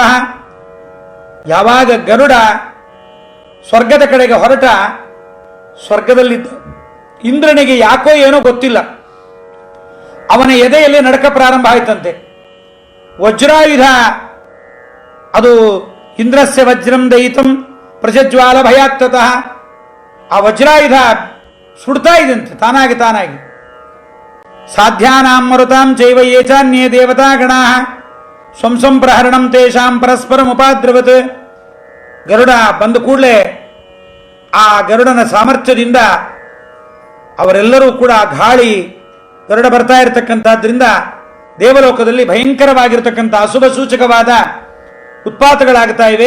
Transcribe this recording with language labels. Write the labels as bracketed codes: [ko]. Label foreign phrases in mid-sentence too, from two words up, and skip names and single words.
[kn] ಯಾವಾಗ ಗರುಡ ಸ್ವರ್ಗದ ಕಡೆಗೆ ಹೊರಟ, ಸ್ವರ್ಗದಲ್ಲಿದ್ದ ಇಂದ್ರನಿಗೆ ಯಾಕೋ ಏನೋ ಗೊತ್ತಿಲ್ಲ, ಅವನ ಎದೆಯಲ್ಲಿ ನಡಕ ಪ್ರಾರಂಭ ಆಯ್ತಂತೆ. ವಜ್ರಾಯುಧ ಅದು [sa] ಇಂದ್ರಸ್ಯ ವಜ್ರಂ ದಯಿತಂ ಪ್ರಜಜ್ವಾಲ ಭಯಾತ್ತತಃ. [kn] ಆ ವಜ್ರಾಯುಧ ಸುಡ್ತಾ ಇದಂತೆ ತಾನಾಗಿ. [sa] ಸಾಧ್ಯಾನಾಂ ಮರುತಾಂ ಚೈವ ಯೇಚಾನ್ಯೇ ದೇವತಾ ಗಣಾ ಸ್ವಂ ಪ್ರಹರಣಂ ತೇಷಾಂ ಪರಸ್ಪರಂ ಉಪಾದ್ರವತ್. [kn] ಗರುಡ ಬಂದ ಕೂಡಲೇ ಆ ಗರುಡನ ಸಾಮರ್ಥ್ಯದಿಂದ ಅವರೆಲ್ಲರೂ ಕೂಡ ಗಾಳಿ ಗರುಡ ಬರ್ತಾ ಇರತಕ್ಕಂಥದ್ರಿಂದ ದೇವಲೋಕದಲ್ಲಿ ಭಯಂಕರವಾಗಿರತಕ್ಕಂಥ ಅಶುಭ ಸೂಚಕವಾದ ಉತ್ಪಾತಗಳಾಗ್ತಾ ಇವೆ.